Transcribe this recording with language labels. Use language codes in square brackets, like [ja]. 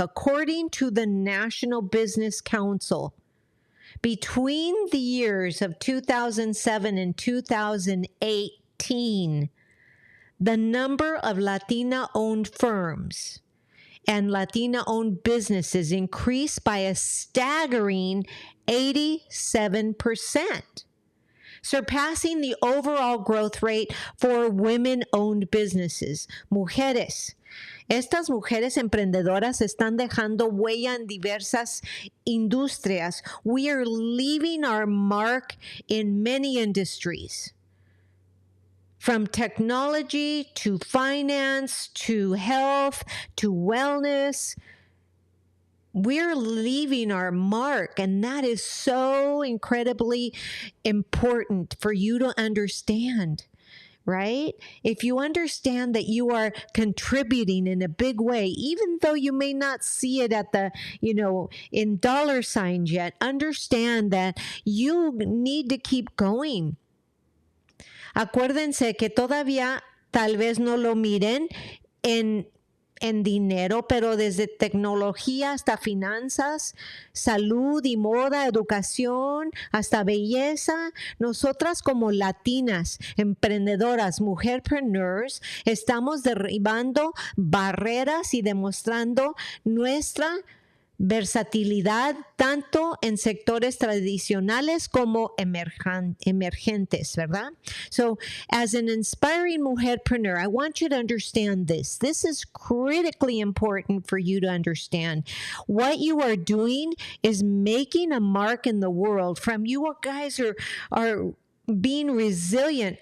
[en] According to the National Business Council, between the years of 2007 and 2018, the number of Latina-owned firms and Latina-owned businesses increased by a staggering 87%. Surpassing the overall growth rate for women-owned businesses. [es] Mujeres. Estas mujeres emprendedoras están dejando huella en diversas industrias. [en] We are leaving our mark in many industries. From technology to finance to health to wellness, we're leaving our mark, and that is so incredibly important for you to understand, right? If you understand that you are contributing in a big way, even though you may not see it at the, in dollar signs yet, understand that you need to keep going. [es] Acuérdense que todavía tal vez no lo miren en en dinero, pero desde tecnología hasta finanzas, salud y moda, educación, hasta belleza. Nosotras como latinas, emprendedoras, mujer-preneurs, estamos derribando barreras y demostrando nuestra versatilidad tanto en sectores tradicionales como emergentes, ¿verdad? [en] So, as an inspiring mujerpreneur, I want you to understand this. This is critically important for you to understand. What you are doing is making a mark in the world. From you guys are being resilient.